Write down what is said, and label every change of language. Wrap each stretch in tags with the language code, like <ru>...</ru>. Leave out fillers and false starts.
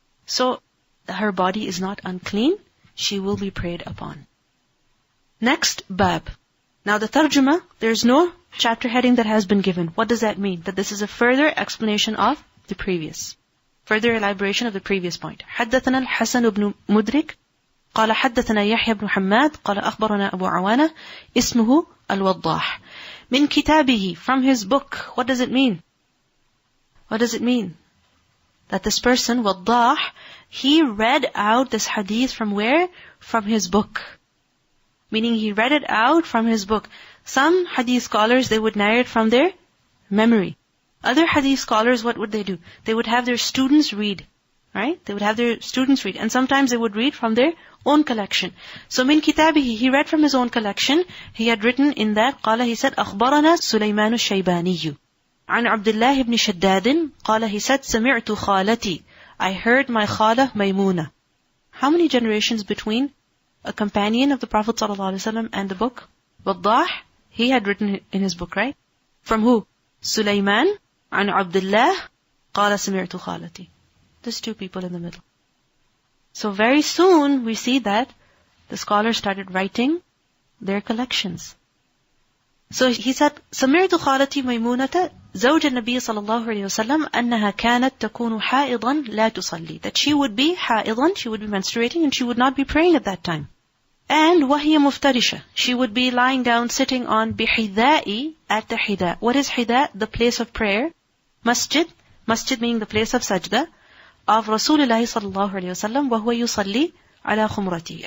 <en>So her body is not unclean. She will be prayed upon. Next, bab. Now the tarjuma, there's no chapter heading that has been given. What does that mean? That this is a further explanation of the previous. Further elaboration of the previous point.</en> <ar>حدثنا الحسن بن مدرك قال حدثنا يحيى بن حماد قال أخبرنا أبو عوانة اسمه الوضاح من كتابه,</ar> <en>from his book. What does it mean? What does it mean? That this person, Waddah, he read out this hadith from where? From his book. meaning he read it out from his book. Some hadith scholars, they would narrate from their memory. Other hadith scholars, what would they do? They would have their students read, right? They would have their students read. And sometimes they would read from their own collection. So min kitabihi, he read from his own collection. He had written in that,</en> <ar>قال,</ar> <en>he said,</en> <ar>أخبرنا سليمان الشيباني عن عبد الله بن شداد قال,</ar> <en>he said,</en> <ar>سمعت خالتي,</ar> <en>I heard my khala Maymuna. How many generations between a companion of the Prophet ﷺ and the book? Waddah, he had written in his book, right? From who?</en> <ar>Sulaiman, عن Abdullah, قال سمعت خالتي.</ar> <en>There's two people in the middle. So very soon we see that the scholars started writing their collections. So he said,</en> <ar>سمعت خالتي ميمونة زوج النبي صلى الله عليه وسلم أنها كانت تكون حائضا لا تصلي.</ar> <en>That she would be</en> <ar>حائضا,</ar> <en>she would be menstruating and she would not be praying at that time. And</en> <ar>وهي مفترشة,</ar> <en>she would be lying down sitting on</en> <ar>بحذاء,</ar> <en>at the hida. What is hida? The place of prayer. Masjid, masjid meaning the place of sajda, of Rasulullah sallallahu alayhi wasallam,</en> <ar>وهو يصلي على خمرتي.</ar>